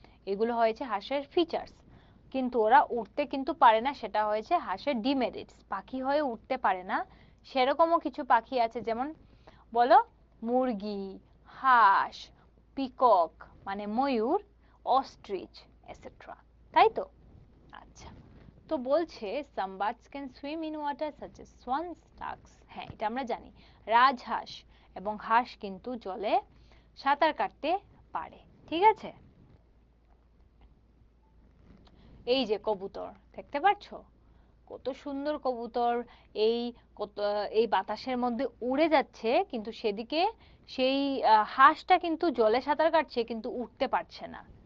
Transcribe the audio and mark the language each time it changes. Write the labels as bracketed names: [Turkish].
[Bangla] এগুলো হয়েছে হাঁসের ফিচার্স, কিন্তু ওরা উড়তে কিন্তু পারে না, সেটা হয়েছে হাঁসের ডিমেরিটস। পাখি হয়ে উঠতে পারে না, সেরকমও কিছু পাখি আছে, যেমন বলো, মুরগি, হাঁস, পিকক মানে ময়ূর, অস্ট্রিচ এটসেট্রা। তাই তো? আচ্ছা, তো বলছে [English] some birds can swim in water such as swans, ducks। [Bangla] হ্যাঁ, এটা আমরা জানি। রাজহাঁস এবং হাঁস কিন্তু জলে সাঁতার কাটতে পারে। ঠিক আছে, এই যে কবুতর দেখতে পাচ্ছ, কত সুন্দর কবুতর। এই কত, এই বাতাসের মধ্যে উড়ে যাচ্ছে, কিন্তু সেদিকে সেই হাঁসটা কিন্তু জলে সাঁতার কাটছে কিন্তু উঠতে পারছে না।